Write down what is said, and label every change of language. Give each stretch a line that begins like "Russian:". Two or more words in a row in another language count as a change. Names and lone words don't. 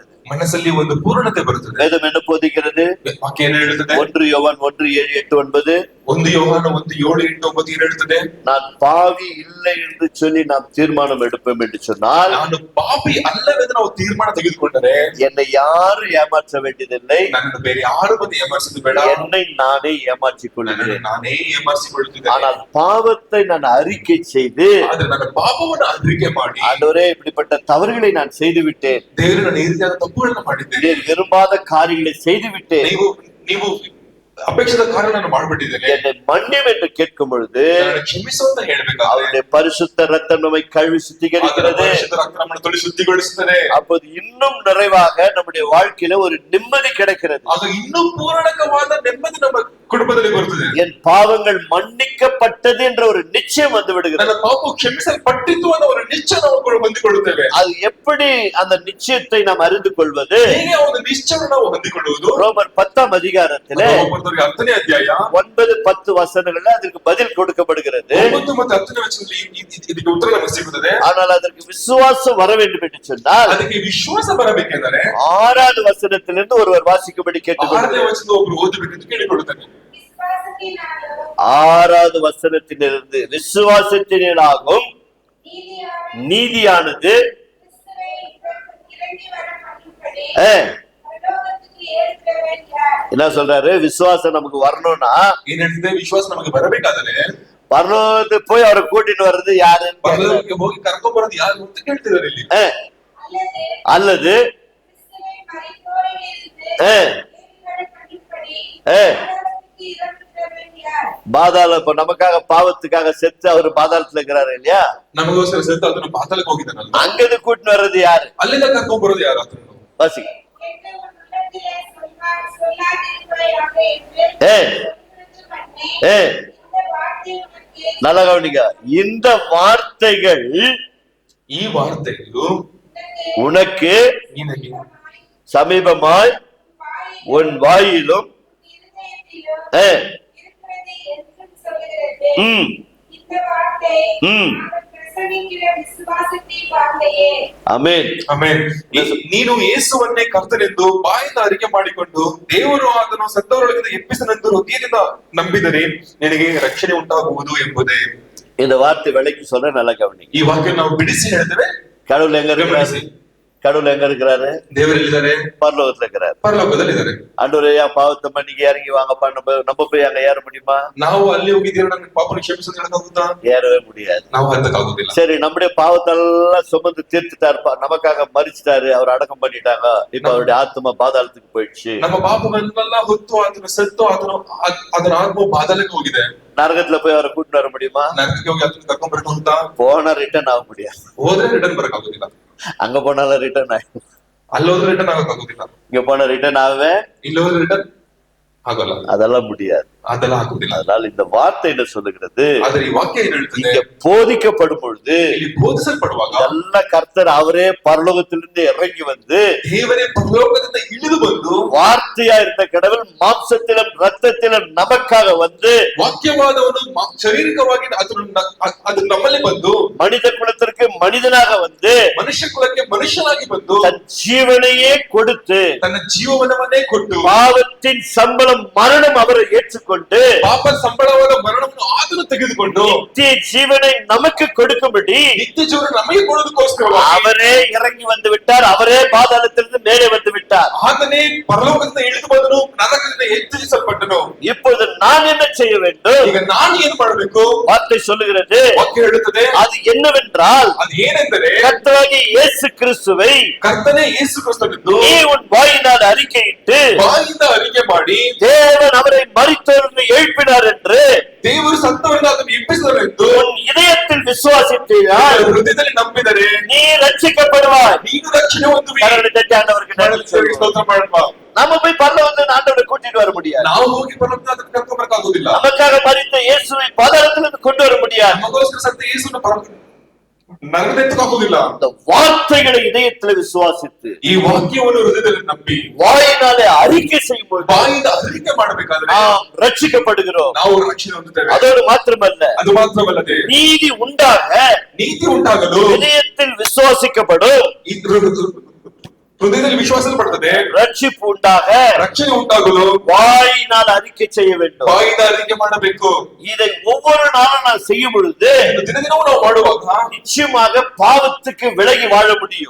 Kannada: ಮನಸ್ಸಲ್ಲಿ ಒಂದು ಪೂರ್ಣತೆ ಬರುತ್ತದೆ.
Tamil: வேதம் என்ன போதிக்கிறது?
Kannada: ವಾಕ್ಯ ಏನು ಹೇಳುತ್ತದೆ?
Tamil: 1 யோவான் 1:7-8-9
Kannada: 1 ಯೋಹಾನ 1:7-8-9 ಏನು ಹೇಳುತ್ತದೆ?
Tamil: நான் பாவி இல்லை என்று சொல்லி நாம் தீர்மானம் எடுப்போம் என்று சொன்னால்,
Kannada: ನಾನು ಪಾಪಿ ಅಲ್ಲವೆಂದು ನಾವು ತೀರ್ಮಾನ ತೆಗೆದುಕೊಂಡರೆ
Tamil: என்னை யாரும் ஏமாற்ற வேண்டியதில்லை,
Kannada: ನನ್ನನ್ನು ಬೇರೆ ಯಾರು ಬಂದು ಏಮಾರಿಸುವುದು ಬೇಡ,
Tamil: என்னை நானே ஏமாற்றிக் கொள்கிறேன்.
Kannada: ನಾನೇ ಏಮಾರಿಸಿಕೊಳ್ಳುತ್ತಿದ್ದೇನೆ.
Tamil: ஆனால் பாவத்தை நான் அறிக்கை செய்து
Kannada: ಆದ್ರೆ ನನ್ನ ಪಾಪವನ್ನು ಅರಿಕೆ ಮಾಡಿ,
Tamil: ஆண்டவரே இப்படிப்பட்ட தவறுகளை நான் செய்து விட்டேன்,
Kannada: ದೇವರು ನಾನು ಈ ರೀತಿಯಾದ ತಪ್ಪುಗಳನ್ನು ಮಾಡಿದ್ದೇನೆ,
Tamil: நீர் விரும்பாத காரியங்களை செய்து விட்டேன்,
Kannada: ನೀವು ಅಪೇಕ್ಷಿತ ಕಾರ್ಯಗಳನ್ನು ಮಾಡಿಬಿಟ್ಟಿದ್ದೇನೆ,
Tamil: என்னை மன்னியும் என்று கேட்கும் பொழுது
Kannada: ಕ್ಷಮಿಸು ಅಂತ ಹೇಳ್ಬೇಕಾದ್ರೆ
Tamil: அவருடைய பரிசுத்த ரத்தம் நம்மை கழுவி சுத்திகரிக்கிறது.
Kannada: ರಕ್ತವನ್ನು ತೊಳಿ ಶುದ್ಧಿಗೊಳಿಸುತ್ತದೆ.
Tamil: அப்போது இன்னும் நிறைவாக நம்முடைய வாழ்க்கையில ஒரு நிம்மதி கிடைக்கிறது.
Kannada: ಅದು ಇನ್ನೂ ಪೂರ್ಣಕವಾದ ನೆಮ್ಮದಿ ನಮ್ಮ ಕುಟುಂಬದಲ್ಲಿ ಬರುತ್ತದೆ.
Tamil: என் பாவங்கள் மன்னிக்கப்பட்டது என்ற ஒரு நிச்சயம் வந்து விடுகிறது.
Kannada: ನನ್ನ ಪಾಪವು ಕ್ಷಮಿಸಲ್ಪಟ್ಟಿತು ಅನ್ನೋ ಒಂದು ನಿಶ್ಚಯ ನಾವು ಹೊಂದಿಕೊಳ್ಳುತ್ತೇವೆ.
Tamil: அது எப்படி அந்த நிச்சயத்தை நாம் அறிந்து கொள்வது?
Kannada: ಹೇಗೆ ಒಂದು ನಿಶ್ಚಯವನ್ನು ನಾವು ಹೊಂದಿಕೊಳ್ಳುವುದು?
Tamil: ரோமர் 10ஆம் அதிகாரத்திலே
Kannada: 10ನೇ ಅಧ್ಯಾಯ
Tamil: 9-10 வசனங்கள்ல அதற்கு பதில் கொடுக்கப்படுகிறது.
Kannada: 9 ಮತ್ತು 10ನೇ ವಚನದಲ್ಲಿ ಇದಕ್ಕೆ ಉತ್ತರ ನಮಗೆ ಸಿಗುತ್ತದೆ.
Tamil: ஆனால் அதற்கு விசுவாசம் வர வேண்டும் என்று சொன்னால்
Kannada: ಅದಕ್ಕೆ ವಿಶ್ವಾಸ ಬರಬೇಕೆಂದರೆ
Tamil: 6வது வசனத்திலிருந்து ஒருவர் வாசிக்கும்படி கேட்டுக்கொள்கிறேன்.
Kannada: 6ನೇ ವಚನದ ಒಬ್ಬರು ಓದಬೇಕೆಂದು ಕೇಳಿಕೊಳ್ಳುತ್ತೇನೆ.
Tamil: 6வது வசனத்திலிருந்து விசுவாசத்தினாலும் நீதியானது என்ன சொல்றாரு? விசுவாசம் நமக்கு வரணும்னா
Kannada: ಏನ್ ಹೇಳ್ತಿದೆ? ವಿಶ್ವಾಸ ನಮಗೆ ಬರಬೇಕಾದರೆ
Tamil: பரலோகத்துக்கு போய் அவரை கூட்டிட்டு வர்றது யாருன்னு
Kannada: ಪರಲೋಕಕ್ಕೆ ಹೋಗಿ ಕರ್ಕೊಂಡು ಬರೋದು ಯಾರು ಅಂತ ಕೇಳ್ತಿದ್ದಾರೆ ಇಲ್ಲಿ.
Tamil: அல்லது பாதாள இப்ப நமக்காக பாவத்துக்காக செத்து அவரு பாதாளத்துல இருக்கிறாரு இல்லையா,
Kannada: ನಮಗೋಸ್ಕರ ಸತ್ತು ಅದನ್ನು ಪಾತಾಳಕ್ಕೆ ಹೋಗಿದ್ದಾನಲ್ಲ,
Tamil: அங்கிருந்து கூட்டிட்டு வர்றது யாரு?
Kannada: ಅಲ್ಲಿಂದ ಕರ್ಕೊಂಡ್ ಬರೋದು ಯಾರು? ಅದನ್ನು
Tamil: வாசி. நல்லா கவனிங்க, இந்த வார்த்தைகள்
Kannada: ಈ ವಾರ್ತೆಗಳು
Tamil: உனக்கு
Kannada: ನಿನಗೆ
Tamil: சமீபமாய் உன் வாயிலும் ಆಮೆನ್.
Kannada: ಆಮೆನ್. ನೀನು ಯೇಸುವನ್ನೇ ಕರ್ತನೆಂದು ಬಾಯಿಂದ ಅರಿಕೆ ಮಾಡಿಕೊಂಡು ದೇವರು ಅದನ್ನು ಸತ್ತವರೊಳಗಿಂದ ಎಬ್ಬಿಸನೆಂದು ಹೃದಯದಿಂದ ನಂಬಿದರೆ ನಿನಗೆ ರಕ್ಷಣೆ ಉಂಟಾಗುವುದು ಎಂಬುದೇ.
Tamil: இந்த வார்த்தை விலைக்கு சொல்ற நல்லா கவனி.
Kannada: ಈ ವಾಕ್ಯ ನಾವು ಬಿಡಿಸಿ ಹೇಳ್ತೇವೆ.
Tamil: கடவுள் எங்க இருக்கிறாரு? கடவுள் எங்க இருக்கிறாரு?
Kannada: ದೇವರಲ್ಲಿದ್ದಾರೆ,
Tamil: பரலோகத்துல இருக்கிறாரு.
Kannada: ಪರಲೋಕದಲ್ಲಿ ಇದ್ದಾರೆ.
Tamil: ஆண்டவரே பாவத்தை மன்னிக்க இறங்கி வாங்கப்பா, நம்ம போய் அங்க ஏற முடியுமா?
Kannada: ನಾವು ಅಲ್ಲಿ ಹೋಗಿ ದೇವರು ನನ್ನ ಪಾಪವನ್ನು ಕ್ಷಮಿಸಲು ಹೇಳಕ್ಕಾಗುತ್ತಾ?
Tamil: ஏறவே முடியாது.
Kannada: ನಾವು ಹತ್ತಕ್ಕಾಗುದಿಲ್ಲ.
Tamil: சரி, நம்முடைய பாவத்தெல்லாம் சுமந்து தீர்த்துட்டாருப்பா, நமக்காக மரிச்சிட்டாரு, அவர் அடக்கம் பண்ணிட்டாங்க, இப்ப அவருடைய ஆத்மா பாதாளத்துக்கு போயிடுச்சு.
Kannada: ನಮ್ಮ ಪಾಪಗಳನ್ನೆಲ್ಲ ಹೊತ್ತು ಆತನು ಸತ್ತು ಅದರ ಆತ್ಮ ಪಾತಾಳಕ್ಕೆ ಹೋಗಿದೆ.
Tamil: நரகத்துல போய் அவரை கூட்டிட்டு வர முடியுமா?
Kannada: ನರಕಕ್ಕೆ ಹೋಗಿ ಆತನ ಕರ್ಕೊಂಡ್ ಬರಕ್ಕಾಗುತ್ತಾ?
Tamil: போனா ரிட்டர்ன் ஆக முடியாது.
Kannada: ಹೋದ್ರೆ ರಿಟರ್ನ್ ಬರಕ್ಕಾಗುದಿಲ್ಲ.
Tamil: அங்க போனாலும் ரிட்டர்ன் ஆகும்,
Kannada: ಅಲ್ಲೋದ್ರೆ ರಿಟರ್ನ್ ಆಗಕ್ಕಾಗುದಿಲ್ಲ.
Tamil: இங்க போன ரிட்டர்ன் ஆகவே,
Kannada: ಇಲ್ಲಿ ಹೋದ್ರೆ ರಿಟರ್ನ್ ಆಗಲ್ಲ.
Tamil: அதெல்லாம் முடியாது.
Kannada: ಅದೆಲ್ಲ ಆಗುದಿಲ್ಲ.
Tamil: அதனால இந்த வார்த்தை என்ன சொல்லுகிறது?
Kannada: ಆದ್ರೆ ಈ ವಾಕ್ಯ ಏನ್ ಹೇಳ್ತದೆ?
Tamil: இங்க போதிக்கப்படும் பொழுது
Kannada: ಇಲ್ಲಿ ಬೋಧಿಸಲ್ಪಡುವಾಗ
Tamil: நல்ல கர்த்தர் அவரே பரலோகத்திலிருந்து இறங்கி வந்து
Kannada: ದೇವರೇ ಪರಲೋಕದಿಂದ ಇಳಿದು ಬಂದು
Tamil: வார்த்தையா இருந்த கடவுள் மாம்சத்திலும் ரத்தத்திலும் நமக்காக வந்து
Kannada: ವಾಕ್ಯವಾದವನು ಶಾರೀರಿಕವಾಗಿ ಅದು ನಮ್ಮಲ್ಲಿ ಬಂದು
Tamil: மனித குலத்திற்கு மனிதனாக வந்து
Kannada: ಮನುಷ್ಯ ಕುಲಕ್ಕೆ ಮನುಷ್ಯನಾಗಿ ಬಂದು
Tamil: தன் ஜீவனையே கொடுத்து
Kannada: ತನ್ನ ಜೀವವನ್ನೇ ಕೊಟ್ಟು
Tamil: பாவத்தின் சம்பளம் மரணம் அவரை ஏற்றுக்கொண்டு
Kannada: ಪಾಪ ಸಂಬಳವಾದ ಮರಣವನ್ನು ಆತನು ತೆಗೆದುಕೊಂಡು
Tamil: நித்திய ஜீவனை நமக்கு கொடுக்கும்படி
Kannada: ನಿತ್ಯ ಜೀವನ ನಮಗೆ ಕೊಡೋದಕ್ಕೋಸ್ಕರ
Tamil: அவரே இறங்கி வந்து விட்டார், அவரே பாதாளத்திலிருந்து மேலே வந்து விட்டார்.
Kannada: ಆತನೇ ಪರಲೋಕದಿಂದ ಇಳಿದು ಬಂದನು, ನರಕದಿಂದ ಎತ್ತರಿಸಲ್ಪಟ್ಟನು.
Tamil: இப்பொழுது நான் என்ன செய்ய வேண்டும்?
Kannada: ಈಗ ನಾನು ಏನು ಮಾಡಬೇಕು?
Tamil: வார்த்தை சொல்லுகிறது,
Kannada: ವಾಕ್ಯ ಹೇಳುತ್ತದೆ.
Tamil: அது என்னவென்றால்,
Kannada: ಅದು ಏನೆಂದರೆ
Tamil: கர்த்தராகிய இயேசு கிறிஸ்துவை
Kannada: ಕರ್ತನೇ ಯೇಸು ಕ್ರಿಸ್ತನನ್ನು
Tamil: நீ உன் வாயினால் அறிக்கையிட்டு
Kannada: ಬಾಯಿಂದ ಅರಿಕೆ ಮಾಡಿ
Tamil: தேவன் அவரை மரித்தோரிலிருந்து எழுப்பினார் என்று
Kannada: ದೇವರು ಸತ್ತವರಿಂದ ಅದನ್ನು ಎಬ್ಬಿಸಿದರೆಂದು
Tamil: உன் இதயத்தில் விசுவாசித்தீர்கள்,
Kannada: ಹೃದಯದಲ್ಲಿ ನಂಬಿದರೆ
Tamil: நீ ரட்சிக்கப்படுவாய்.
Kannada: ನೀನು ರಕ್ಷಣೆ ಹೊಂದುವಿ.
Tamil: கரங்களை தட்டி ஆண்டவருக்கு நன்றி சொல்லுவோம்.
Kannada: ಸ್ತೋತ್ರ ಮಾಡೋಣ.
Tamil: நம்ம போய் பரலோகத்துல ஆண்டவரை கூட்டிட்டு வர முடியாது.
Kannada: ನಾವು ಹೋಗಿ ಪರಲೋಕಕ್ಕೆ ಅದನ್ನು ಕರ್ಕೊಂಡು ಬರಕ್ಕಾಗೋದಿಲ್ಲ.
Tamil: நமக்காக மரித்த இயேசுவை பாதாளத்திலிருந்து கொண்டு வர முடியாது.
Kannada: ನಮಗೋಸ್ಕರ ಸತ್ತ ಯೇಸುವನ್ನು ನರಕದೆತ್ತಕ್ಕಾಗೋದಿಲ್ಲ.
Tamil: இந்த வார்த்தைகளை இதயத்துல விசுவாசித்து
Kannada: ಈ ವಾಕ್ಯವನ್ನು ಹೃದಯದಲ್ಲಿ ನಂಬಿ
Tamil: வாயினாலே அறிக்கை செய்யும்போது
Kannada: ಬಾಯಿಂದ ಅರಿಕೆ ಮಾಡಬೇಕಾದ್ರೆ
Tamil: நாம் ரட்சிக்கப்படுகிறோம்.
Kannada: ನಾವು ರಕ್ಷಣೆ ಹೊಂದುತ್ತೇವೆ.
Tamil: அதோடு மாத்திரமல்ல,
Kannada: ಅದು ಮಾತ್ರವಲ್ಲದೆ
Tamil: நீதி உண்டாக
Kannada: ನೀತಿ ಉಂಟಾಗಲು
Tamil: இதயத்தில் விசுவாசிக்கப்படும்,
Kannada: ಹೃದಯದಲ್ಲಿ ವಿಶ್ವಾಸ ಪಡ್ತದೆ.
Tamil: ரட்சிப்பு உண்டாக
Kannada: ರಕ್ಷಣೆ ಉಂಟಾಗಲು
Tamil: வாயினால் அறிக்கை செய்ய வேண்டும்.
Kannada: ಬಾಯಿಂದ ಅರಿಕೆ ಮಾಡಬೇಕು.
Tamil: இதை ஒவ்வொரு நாளும் நான் செய்யும் பொழுது
Kannada: ದಿನ ದಿನವೂ ನಾವು ಮಾಡುವಾಗ
Tamil: நிச்சயமாக பாவத்துக்கு விலகி வாழ முடியும்.